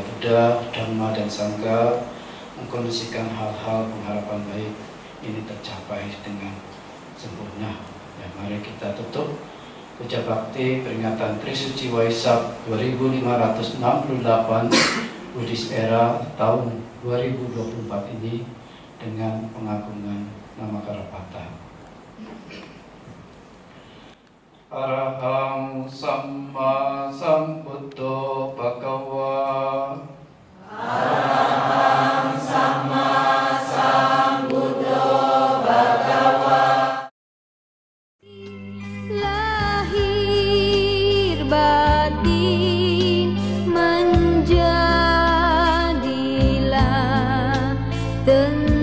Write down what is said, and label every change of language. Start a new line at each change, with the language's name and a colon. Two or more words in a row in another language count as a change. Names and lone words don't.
Indonesian: Buddha, Dhamma, dan Sangha mengkondisikan hal-hal pengharapan baik ini tercapai dengan sempurna. Ya, mari kita tutup puja bakti peringatan Trisuci Waisak 2568 Buddhis Era tahun 2024 ini dengan pengagungan Namakarapata.
Pali: Arahang Samma Sambuddho Bhagava. Arahang Samma Sambuddho Bhagava.
Indonesian: Lahir batin menjadilah